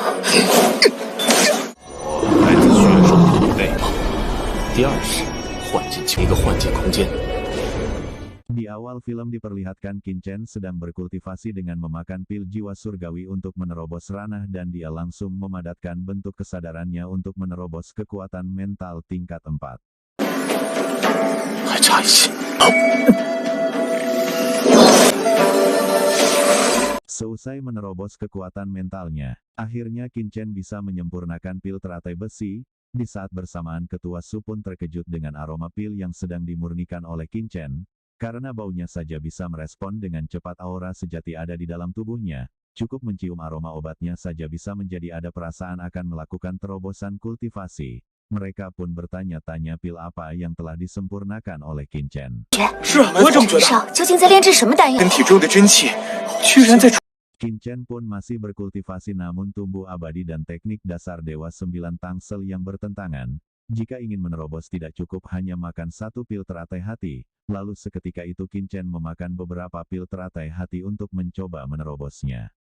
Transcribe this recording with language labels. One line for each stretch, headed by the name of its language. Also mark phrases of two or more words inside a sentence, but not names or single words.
Chinese: 来自血手的预备。第二是幻境，一个幻境空间。
Indonesian: Di awal film diperlihatkan Qin Chen sedang berkultivasi dengan memakan pil jiwa surgawi untuk menerobos ranah dan dia langsung memadatkan bentuk kesadarannya untuk menerobos kekuatan mental tingkat 4.
Chinese: 还差一些。
Indonesian: Seusai menerobos kekuatan mentalnya, akhirnya Qin Chen bisa menyempurnakan pil teratai besi. Di saat bersamaan Ketua Su pun terkejut dengan aroma pil yang sedang dimurnikan oleh Qin Chen. Karena baunya saja bisa merespon dengan cepat aura sejati ada di dalam tubuhnya, cukup mencium aroma obatnya saja bisa menjadi ada perasaan akan melakukan terobosan kultivasi. Mereka pun bertanya-tanya pil apa yang telah disempurnakan oleh Qin Chen.
Chinese: 是啊，我也这么觉得。究竟在炼制什么丹药？身体中的真气居然在。
Indonesian: Qin Chen pun masih berkultivasi namun tumbuh abadi dan teknik dasar Dewa 9 Tangsel yang bertentangan. Jika ingin menerobos tidak cukup hanya makan satu pil teratai hati, lalu seketika itu Qin Chen memakan beberapa pil teratai hati untuk mencoba menerobosnya.